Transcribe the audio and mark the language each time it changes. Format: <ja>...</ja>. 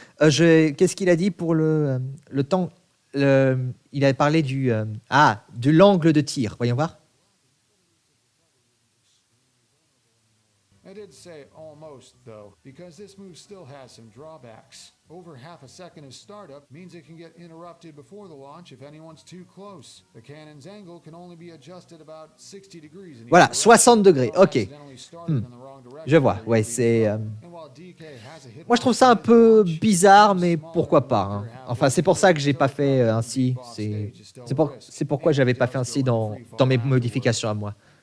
<fr>Qu'est-ce qu'il a dit pour le temps il a parlé de l'angle de tir. Voyons voir.</fr> <en>I did say almost, though, because this move still has some drawbacks. Over half a second of startup means it can get interrupted before the launch if anyone's too close. The cannon's angle can only be adjusted about 60 degrees.</en> <fr>Voilà, 60 degrés, ok. Je vois, ouais, c'est... Moi, je trouve ça un peu bizarre, mais pourquoi pas. Hein. Enfin, c'est pour ça que j'ai pas fait ainsi. C'est pourquoi j'avais pas fait ainsi dans mes modifications à moi.</fr>